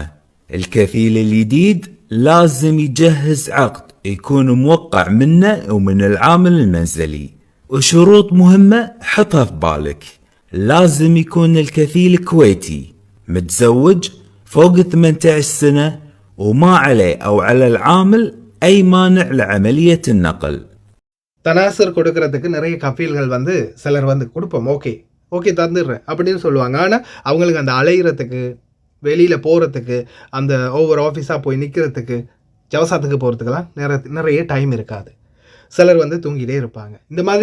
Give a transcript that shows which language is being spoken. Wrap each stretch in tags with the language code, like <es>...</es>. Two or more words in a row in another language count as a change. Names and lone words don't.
<ar>الكفيل الجديد لازم يجهز عقد يكون موقع منه ومن العامل المنزلي، وشروط مهمة حطها في بالك. لازم يكون الكفيل كويتي، متزوج، فوق 18 سنة، وما عليه أو على العامل أي مانع لعملية النقل.</ar> <ta>தனாசர் கொடுக்கறதுக்கு நிறைய கஃபீல்கள் வந்து சிலர் வந்து கொடுப்போம், ஓகே தந்துடுறேன் அப்படின்னு சொல்லுவாங்க. ஆனால் அவங்களுக்கு அந்த அலையிறதுக்கு, வெளியில் போகிறதுக்கு, அந்த ஒவ்வொரு ஆஃபீஸாக போய் நிற்கிறதுக்கு, ஜவசாத்துக்கு போகிறதுக்கெல்லாம் நிறைய டைம் இருக்காது. சிலர் வந்து தூங்கிட்டே இருப்பாங்க.</ta>